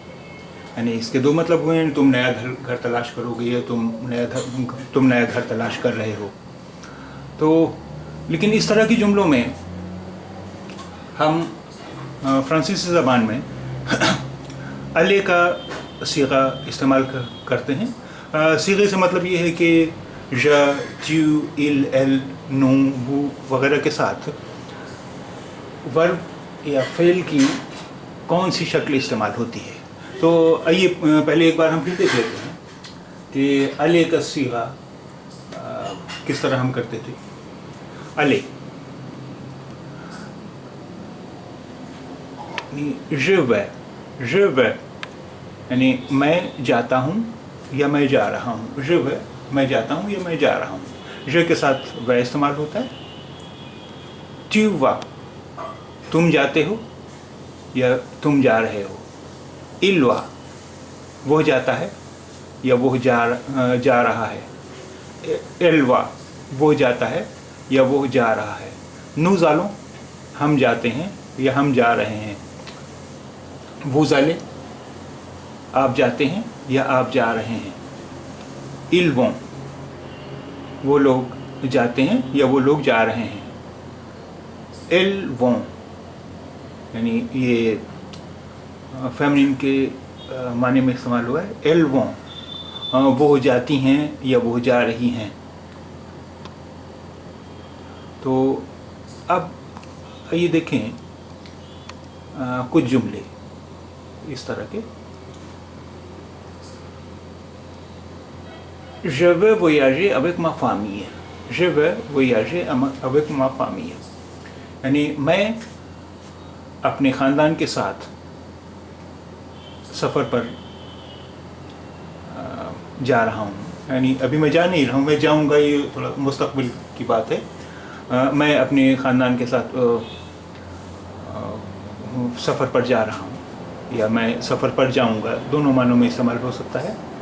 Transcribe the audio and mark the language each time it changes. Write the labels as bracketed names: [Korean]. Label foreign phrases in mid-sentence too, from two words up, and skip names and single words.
[Urdu] یعنی اس کے دو مطلب ہوئے ہیں، تم نیا گھر تلاش کرو گے یا تم نیا گھر تلاش کر رہے ہو. تو لیکن اس طرح کی جملوں میں ہم فرانسیسی زبان میں aller کا صیغہ استعمال کرتے ہیں. صیغے سے مطلب یہ ہے کہ [French] je, tu, il, elle, nous, vous [Urdu] وغیرہ کے ساتھ ورب یا فعل کی کون سی شکل استعمال ہوتی ہے. تو آئیے پہلے ایک بار ہم پھر دیکھ لیتے ہیں کہ aller کا صیغہ کس طرح ہم کرتے تھے. [French] aller je vais [Urdu] یعنی میں جاتا ہوں یا میں جا رہا ہوں. [French] je vais [Urdu] میں جاتا ہوں یا میں جا رہا ہوں. je کے ساتھ وہ استعمال ہوتا ہے. [French] tu vas [Urdu] تم جاتے ہو یا تم جا رہے ہو. [French] il va [Urdu] وہ جاتا ہے یا وہ جا رہا ہے. [French] elle va [Urdu] وہ جاتا ہے یا وہ جا رہا ہے. [French] nous allons [Urdu] ہم جاتے ہیں یا ہم جا رہے ہیں. [French] vous allez [Urdu] آپ جاتے ہیں یا آپ جا رہے ہیں. [French] ils vont [Urdu] وہ لوگ جاتے ہیں یا وہ لوگ جا رہے ہیں. [French] elles vont [Urdu] یعنی یہ فیمنن کے معنی میں استعمال ہوا ہے. [French] elles vont [Urdu] وہ جاتی ہیں یا وہ جا رہی ہیں. تو اب یہ دیکھیں کچھ جملے اس طرح کے. [French] je vais voyager avec ma famille. je vais voyager avec ma famille [Urdu] یعنی میں اپنے خاندان کے ساتھ سفر پر جا رہا ہوں. یعنی ابھی میں جا نہیں رہا ہوں، میں جاؤں گا، یہ تھوڑا مستقبل کی بات ہے. میں اپنے خاندان کے ساتھ سفر پر جا رہا ہوں یا میں سفر پر جاؤں گا، دونوں معنوں میں استعمال ہو سکتا ہے.